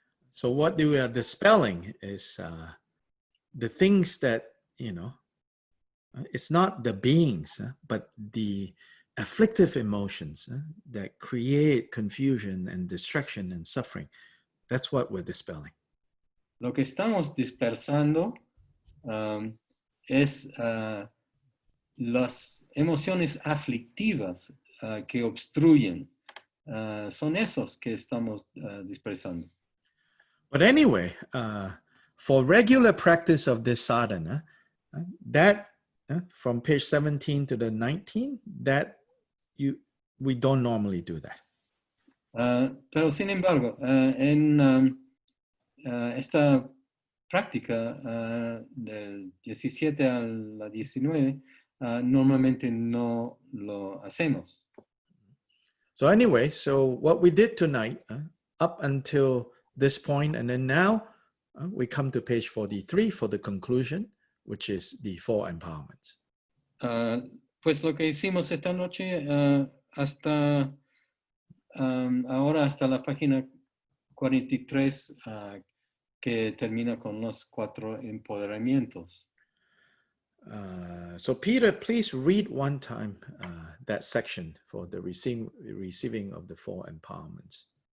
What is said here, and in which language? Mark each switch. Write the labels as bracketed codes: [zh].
[en] So what we are dispelling is the things that, it's not the beings, but the afflictive emotions that create confusion and distraction and suffering. That's what we're dispelling. [es] Lo que estamos dispersando es las emociones aflictivas que obstruyen. Son esos que estamos dispersando. [en] But anyway, for regular practice of this sadhana, that from page 17 to the 19, we don't normally do that. [es] Pero sin embargo, en esta práctica del 17 a la 19, normalmente no lo hacemos. [en] So anyway, so what we did tonight, up until this point, and then now we come to page 43 for the conclusion, which is the four empowerments. [es] Pues lo que hicimos esta noche hasta ahora, hasta la página 43, que termina con los 4 empoderamientos. [en] So Peter, please read one time that section for the receiving of the 4 empowerments.